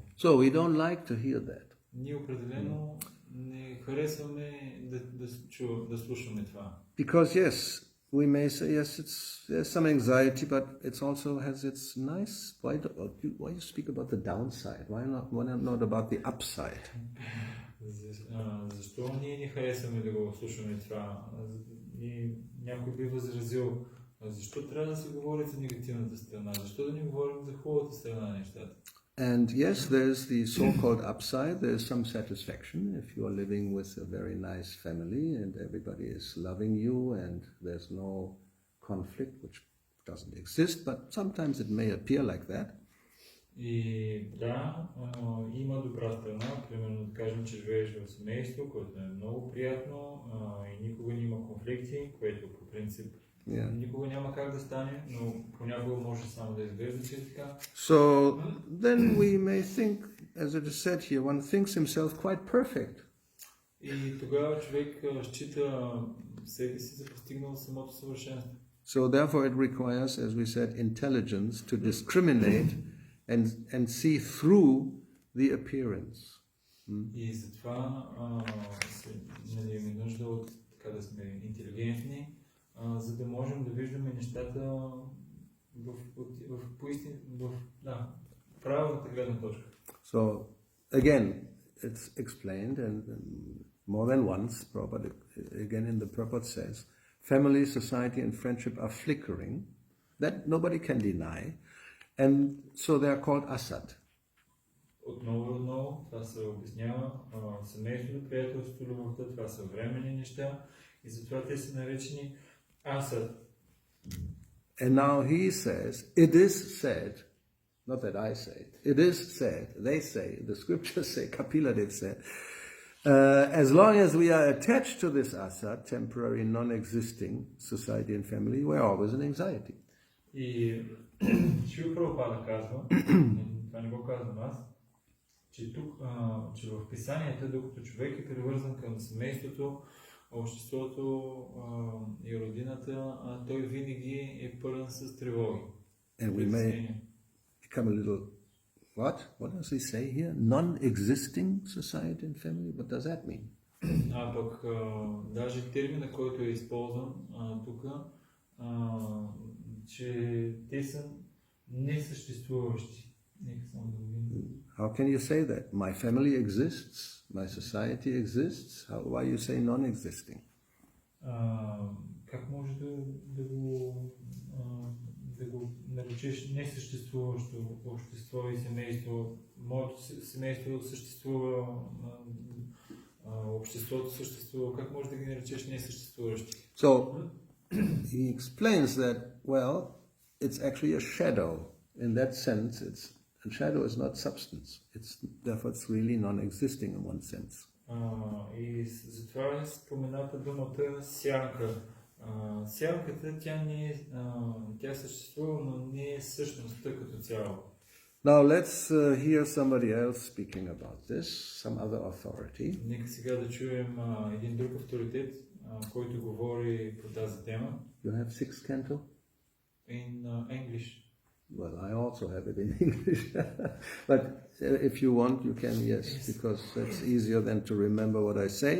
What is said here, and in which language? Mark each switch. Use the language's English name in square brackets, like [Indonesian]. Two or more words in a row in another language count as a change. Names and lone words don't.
[English] So we don't like to hear that. [Bulgarian] Ние определено не харесваме да слушаме това. [English] Because yes, we may say yes, there's some anxiety, but it also has its nice. Why you speak about the downside? Why not about the upside? [Bulgarian] Защо ние не харесваме да го слушаме това? И някой би възразил, защо трябва да се говори за негативната страна? Защо да не говорим за хубавата страна на нещата? [English] And yes, there's the so-called upside. There's some satisfaction if you are living with a very nice family and everybody is loving you and there's no conflict, which doesn't exist, but sometimes it may appear like that. [Bulgarian] И да, има добра страна, примерно да кажем, че живееш в семейство, което е много приятно и никога няма конфликти, което по принцип никога няма как да стане, но понякога може само да изглежда, че е така. [English] So then we may think, as it is said here, one thinks himself quite perfect. [Bulgarian] И тогава човек счита себе си за постигнал самото съвършенство. [English] So therefore it requires, as we said, intelligence to discriminate and see through the appearance. [Bulgarian] И затова нали, ми нужда от така да сме интелигентни, за да можем да виждаме нещата в правилната гледна точка. [English] So again, it's explained and more than once, but again in the purport says, family, society and friendship are flickering. That nobody can deny. And so they are called asad. [Bulgarian] Отново, това се обяснява. Семейството, приятелството, любовта, това са временни неща и затова те са наречени асад. [English] And now he says, it is said, not that I say it is said, they say, the scriptures say, Kapila Dev said, as long as we are attached to this asad, temporary, non-existing society and family, we're always in anxiety. [Bulgarian] И Шрила Прабхупада казва, това не го казвам аз, че тук, че в писанията, докато човек е привързан към семейството, обществото и родината, той винаги е пълен с тревоги. [English] And we may become a little, what? What does he say here? Non-existing society and family? What does that mean? [Bulgarian] А пък даже термина, който е използван тук, че те са несъществуващи. [English] How can you say that? My family exists, my society exists. Why you say non-existing? [Bulgarian] Как може да го наречеш несъществуващо общество и семейство? Моето семейство съществува, обществото съществува. Как може да ги наречеш несъществуващи? [English] So he explains that, well, it's actually a shadow. In that sense, a shadow is not substance. Therefore it's really non-existing in one sense. [Bulgarian] И затова е спомената думата сянка. Сянката, тя съществува, но не е същността като цяло. [English] Now let's hear somebody else speaking about this, some other authority. [Bulgarian] Нека сега да чуем един друг авторитет, който говори по тази тема. [English] You have sixth canto? In English. Well, I also have it in English. But if you want, you can, yes, because that's easier than to remember what I say.